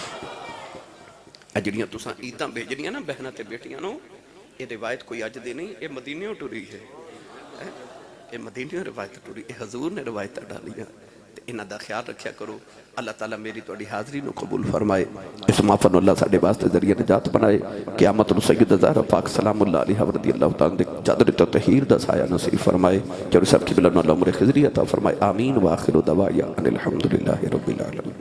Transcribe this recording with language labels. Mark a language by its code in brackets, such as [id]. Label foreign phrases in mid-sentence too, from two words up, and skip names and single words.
[pa] ਆ ਜਿਹੜੀਆਂ ਤੁਸੀਂ ਈਦਾਂ ਭੇਜਣੀਆਂ ਨਾ ਬਹਿਨਾਂ ਤੇ ਬੇਟੀਆਂ ਨੂੰ ਇਹ ਰਿਵਾਇਤ ਕੋਈ ਅੱਜ ਦੀ ਨਹੀਂ ਇਹ ਮਦੀਨਿਓਂ ਟੁਰੀ ਹੈ ਇਹ ਮਦੀਨਿਓਂ ਰਿਵਾਇਤ ਟੁਰੀ ਇਹ ਹਜ਼ੂਰ ਨੇ ਰਿਵਾਇਤਾਂ ਡਾਲੀਆਂ ਤੇ ਇਹਨਾਂ ਦਾ ਖਿਆਲ ਰੱਖਿਆ ਕਰੋ اللہ تعالیٰ میری تہاڈی حاضری نوں قبول فرمائے اس محفل اللہ ساڈے واسطے ذریعہ نجات بنائے قیامت نوں سید زہرا پاک سلام اللہ علیہا رضی اللہ تعالیٰ دے چادر تے تطہیر دا سایہ نصیب فرمائے جو سب کی بلا عمر خضری عطا فرمائے آمین [ar] وآخر دعوانا أن الحمد لله رب العالمين.